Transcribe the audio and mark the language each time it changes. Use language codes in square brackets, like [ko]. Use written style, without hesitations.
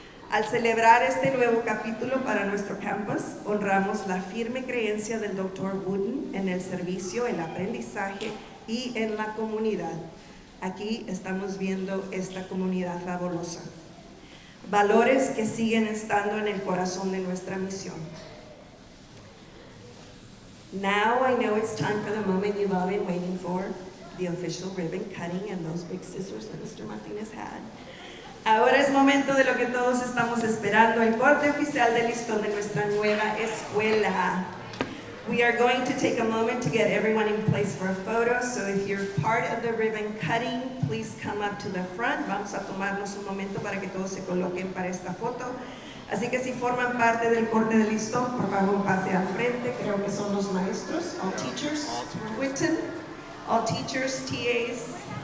[es] Al celebrar este nuevo capítulo para nuestro campus, honramos la firme creencia del Dr. Wooten en el servicio, el aprendizaje y en la comunidad. Aquí estamos viendo esta comunidad fabulosa. Valores que siguen estando en el corazón de nuestra misión. [en] Now I know it's time for the moment you've all been waiting for, the official ribbon cutting and those big scissors that Mr. Martinez had. [es] Ahora es momento de lo que todos estamos esperando, el corte oficial del listón de nuestra nueva escuela. [en] We are going to take a moment to get everyone in place for a photo, so if you're part of the ribbon cutting, please come up to the front. [es] Vamos a tomarnos un momento para que todos se coloquen para esta foto. Así que si forman parte del corte de listón, por favor pase al frente. Creo que son los maestros, [en] all teachers, [es] Wooten, all teachers, TAs.